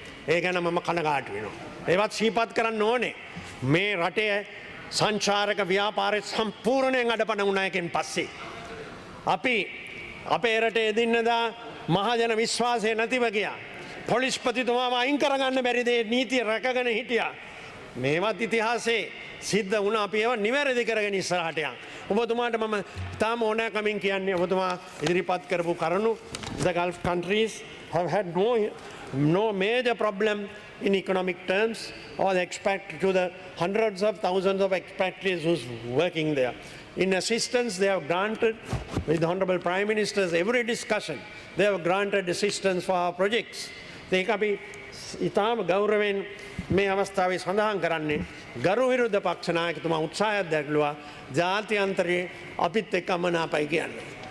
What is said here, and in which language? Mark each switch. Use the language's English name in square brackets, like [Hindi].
[Sinhala] ඒ ගැන මම කනගාටු වෙනවා. ඒවත් සිහිපත් කරන්න ඕනේ. මේ රටේ සංචාරක ව්‍යාපාරය සම්පූර්ණයෙන් අඩපණ වුණ එකෙන් පස්සේ අපි අපේ රටේ එදින්නදා මහජන විශ්වාසය නැතිව ගියා. පොලිස්පතිතුමාව අයින් කරගන්න බැරි දේ නීතිය රැකගෙන හිටියා. මේවත් ඉතිහාසයේ සිද්ධ වුණා. අපි ඒවා නිවැරදි කරගෙන ඉස්සරහට යන්. ඔබතුමාට මම තාම ඕනෑකමින් කියන්නේ ඔබතුමා ඉදිරිපත් කරපු කරුණු [English] the Gulf countries have had no major problem in economic terms or the expat to the hundreds of thousands of expatriates who's working there. In assistance, they have granted, with the Honorable Prime Minister's every discussion, they have granted assistance for our projects. [Sinhala] ඒක අපි ඉතාම ගෞරවයෙන් මේ අවස්ථාවේ සඳහන් කරන්නේ ගරු විරුද්ධ පක්ෂ නායකතුමා උත්සාහයක් දැක්වුවා ජාත්‍යන්තරයේ අපිත් එක්ක අමනාපයි කියන්නේ.